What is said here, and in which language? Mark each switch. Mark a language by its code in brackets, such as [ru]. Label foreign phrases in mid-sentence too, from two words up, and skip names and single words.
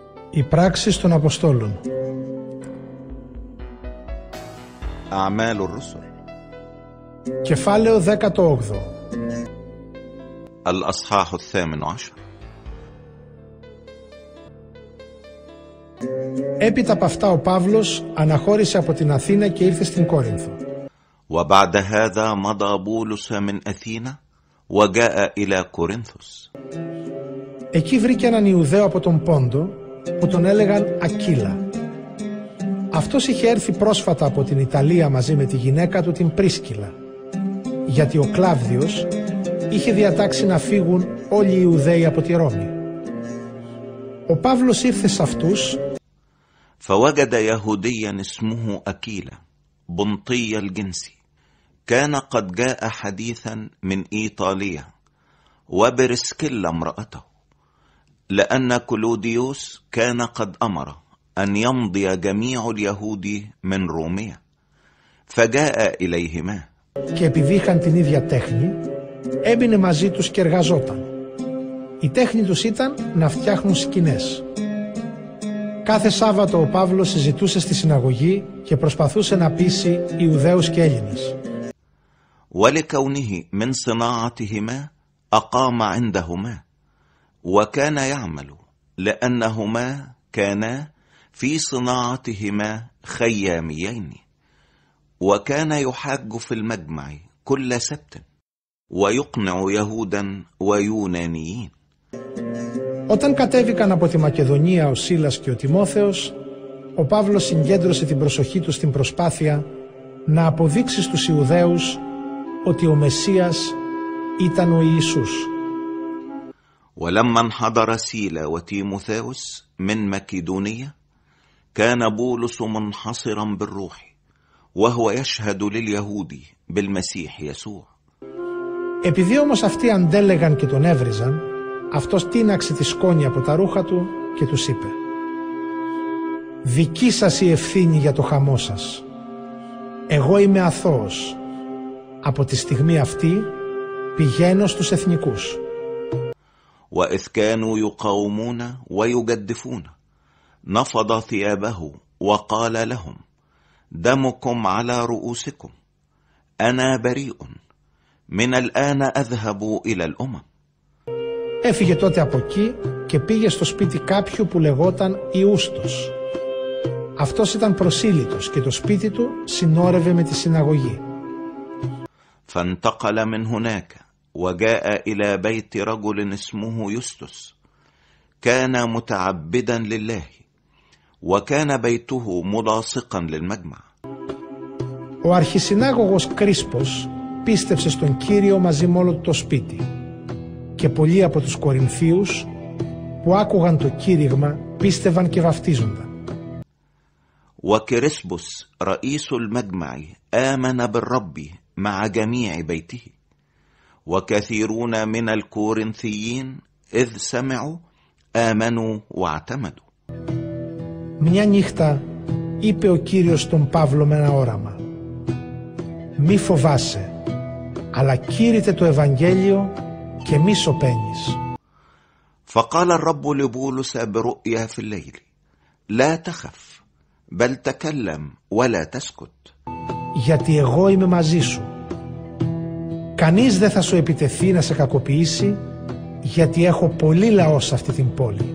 [el] Οι πράξεις των Αποστόλων. [ar] أعمال الرسل. [el] Κεφάλαιο 18. [ar] الأصحاح 18. [el] Έπειτα από αυτά ο Παύλος αναχώρησε από την Αθήνα και ήρθε στην Κόρινθο. [ar] وبعد هذا مضى بولس من أثينا وجاء إلى كورنثوس. [el] Εκεί βρήκε έναν Ιουδαίο από τον Πόντο που τον έλεγαν Ακύλα. Αυτός είχε έρθει πρόσφατα από την Ιταλία μαζί με τη γυναίκα του την Πρίσκυλα, γιατί ο Κλάβδιος είχε διατάξει να φύγουν όλοι οι Ιουδαίοι από τη Ρώμη. Ο Παύλος ήρθε σε αυτούς [ar] فوجد يهوديا اسمه أكيلا بنطي الجنس كان قد جاء حديثا من إيطاليا وبرسكيلا امرأته لأن كلوديوس كان قد أمر أن يمضي جميع اليهود من روميا فجاء إليهما. [el] Και επειδή είχαν την ίδια τέχνη, έμπαινε μαζί τους και εργαζόταν. Η τέχνη τους ήταν να φτιάχνουν σκηνές. Κάθε Σάββατο ο Παύλος συζητούσε στη συναγωγή και προσπαθούσε να πείσει Ιουδαίους και Έλληνες. [ar] ولكونه من صناعتهما أقام عندهما وكان يعمل لأنهما كانا في صناعتهما خياميين وكان يحاج في المجمع كل سبت ويقنع يهودا ويونانيين. [el] Όταν κατέβηκαν από τη Μακεδονία ο Σίλας και ο Τιμόθεος, ο Παύλος συγκέντρωσε την προσοχή του στην προσπάθεια να αποδείξει στους Ιουδαίους ότι ο Μεσσίας ήταν ο Ιησούς. [ar] ولما انحدر سيلا وتيموثاوس من مكيدونية كان بولس منحصرا بالروح وهو يشهد لليهود بالمسيح يسوع. [el] Επειδή όμως αυτοί αντέλεγαν και τον έβριζαν, αυτός τίναξε τη σκόνη από τα ρούχα του και τους είπε: «Δική σας η ευθύνη για το χαμό σας. Εγώ είμαι αθώος. Από τη στιγμή αυτή πηγαίνω στους εθνικούς». [ar] وإذ كانوا يقاومون ويجدفون نفض ثيابه وقال لهم دمكم على رؤوسكم أنا بريء من الآن أذهب إلى الأمم. [el] Έφυγε τότε από εκεί και πήγε στο σπίτι κάποιου που λεγόταν Ιούστος. Αυτός ήταν προσήλυτος και το σπίτι του συνόρευε με τη συναγωγή. [ar] فانتقل من هناك وجاء إلى بيت رجل اسمه يوستس كان متعبدا لله وكان بيته ملاصقا للمجمع. [el] Ο αρχισυνάγωγος Κρίσπος πίστεψε στον Κύριο μαζί με όλο το σπίτι και πολλοί από τους Κορινθίους που άκουγαν το κήρυγμα πίστευαν και βαφτίζονταν. [ar] وكريسبوس رئيس المجمع آمن بالرب مع جميع بيته وكثيرون من الكورنثيين إذ سمعوا آمنوا واعتمدوا. [el] Μια νύχτα είπε ο Κύριος στον Παύλο με ένα όραμα: «Μη φοβάσαι, αλλά κήρυτε το Ευαγγέλιο και μη σωπαίνεις». [ar] فقال الرب لبولس برؤيا في الليل لا تخف بل تكلم ولا تسكت. [el] Γιατί εγώ είμαι μαζί σου. Κανείς δεν θα σου επιτεθεί να σε κακοποιήσει, γιατί έχω πολύ λαό σε αυτή την πόλη.